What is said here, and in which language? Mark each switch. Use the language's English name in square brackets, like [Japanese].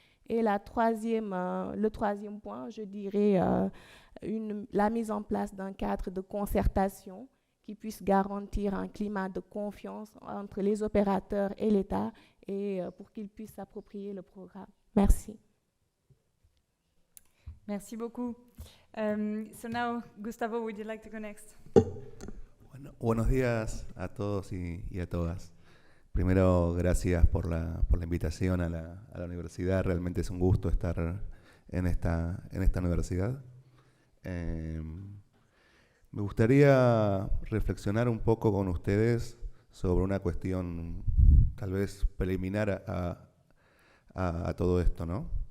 [French] Et le troisième point, je dirais la mise en place d'un cadre de concertation qui puisse garantir un climat de confiance entre les opérateurs et l'État et pour qu'ils puissent s'approprier le programme. Merci. Merci beaucoup. [English] So now, Gustavo, would you like to go next? [Spanish] Bueno, buenos días a todos y a todas. Primero, gracias por la invitación a la universidad. Realmente es un gusto estar en esta universidad. Me gustaría reflexionar un poco con ustedes sobre una cuestión tal vez preliminar a todo esto, ¿no?